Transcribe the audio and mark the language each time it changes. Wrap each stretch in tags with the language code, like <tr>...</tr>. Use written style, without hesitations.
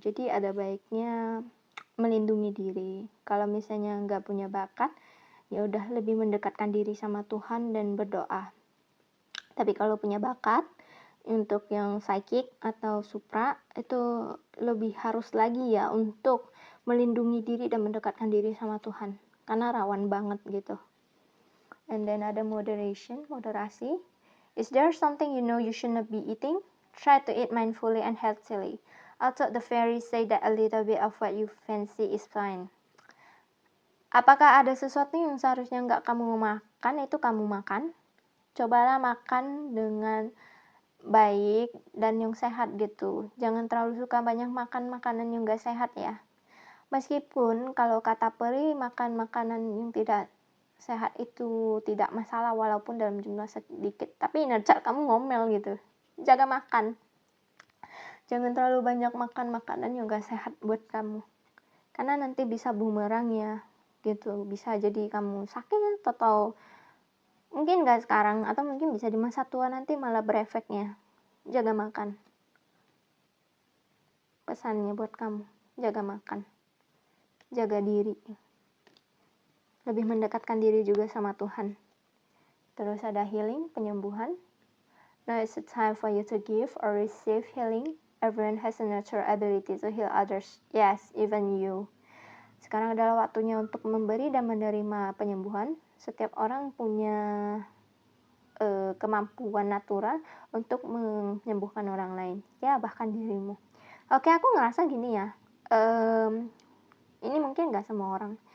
<id>Jadi ada baiknya melindungi diri. Kalau misalnya nggak punya bakat, ya udah lebih mendekatkan diri sama Tuhan dan berdoa. Tapi kalau punya bakat, untuk yang psychic atau supra itu lebih harus lagi ya untuk melindungi diri dan mendekatkan diri sama Tuhan, karena rawan banget gitu.</id> <en>And then</en> <id>ada moderasi.</id> <en>Is there something you know you should not be eating? Try to eat mindfully and healthily. Although the fairies say that a little bit of what you fancy is fine.</en> <id>Apakah ada sesuatu yang seharusnya nggak kamu makan, itu kamu makan? Cobalah makan dengan baik dan yang sehat gitu. Jangan terlalu suka banyak makan makanan yang gak sehat ya. Meskipun kalau kata peri makan makanan yang tidak sehat itu tidak masalah walaupun dalam jumlah sedikit. Tapi inner child kamu ngomel gitu. Jaga makan. Jangan terlalu banyak makan makanan yang gak sehat buat kamu. Karena nanti bisa bumerang ya gitu. Bisa jadi kamu sakit atau mungkin gak sekarang, atau mungkin bisa di masa tua nanti malah berefeknya. Jaga makan. Pesannya buat kamu, jaga makan. Jaga diri. Lebih mendekatkan diri juga sama Tuhan. Terus ada healing, penyembuhan.</id> <en>Now it's the time for you to give or receive healing. Everyone has a natural ability to heal others. Yes, even you.</en> <id>Sekarang adalah waktunya untuk memberi dan menerima penyembuhan. setiap orang punya kemampuan natural untuk menyembuhkan orang lain, ya bahkan dirimu. Oke, aku ngerasa gini ya, ini mungkin gak semua orang.</id>